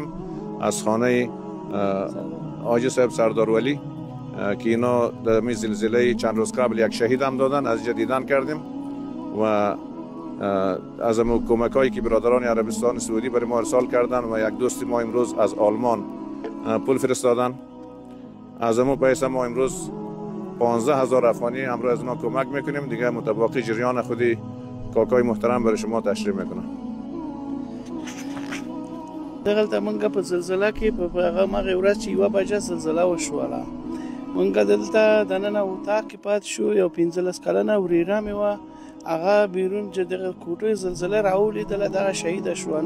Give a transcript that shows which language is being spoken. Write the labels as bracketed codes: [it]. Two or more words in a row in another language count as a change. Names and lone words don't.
[fa] از خانه حاجی صاحب سردار ولی که اینا در زلزله چند روز قبل یک شهید هم دادن، از اینجا دیدن کردیم و از امو کمک هایی که برادران عربستان سعودی برای ما ارسال کردن و یک دوست ما امروز از آلمان پول فرستادن. از امو پیسه ما امروز 15000 افغانی همراه از اونا کمک میکنیم. دیگه متباقی جریان خودی کاکای محترم برای شما تشریح میکنم. [ps] دغلته مونږ په زلزله کې په هغه مغه ورځ چې یوه بجه زلزله وشوله مونږ دلته دننه اتاق کې پاتې شو. یو 15 کلنه وريره مې وه، هغه بیرون چې دغه کوټې زلزله راولیدله دغه شهیده شوه.